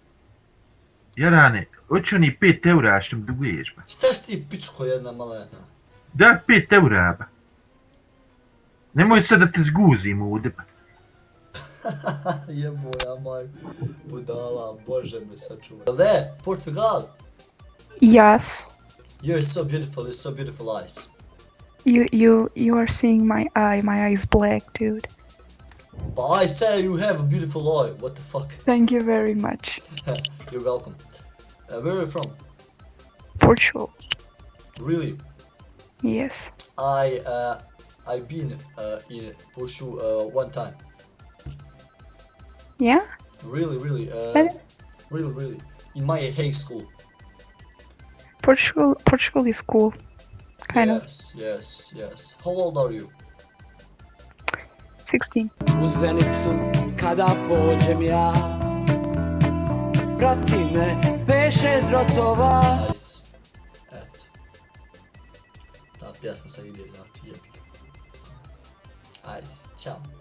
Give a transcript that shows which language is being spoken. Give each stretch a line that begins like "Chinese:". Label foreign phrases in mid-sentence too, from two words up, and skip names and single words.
Bosnian: Jarane, hoću oni 5 eura što mi duguješ ba. Šta si ti, pičko jedna malena? Daj 5 eura ba. Nemoj sad da te zguzim ovdje ba. Jeboja majku, budala, bože me sačuvaj.
English: There, Portugal! Yes. You're so beautiful, you're so beautiful eyes. You are seeing my eye. My eye is black, dude. But I say you have a beautiful eye, what the fuck? Thank you very much. You're welcome. Where are you from? Portugal. Really? Yes. I've been in Portugal one time. Yeah? Really, really. In my high school. Portugal is cool. Kind of. Yes. How old are you? 16.
Bosnian: U Zenicu kada pođem ja, prati me 5-6 drotova. Nice. Eto. Ta pjesma sad ide, znači jebi. Ajde, ćao.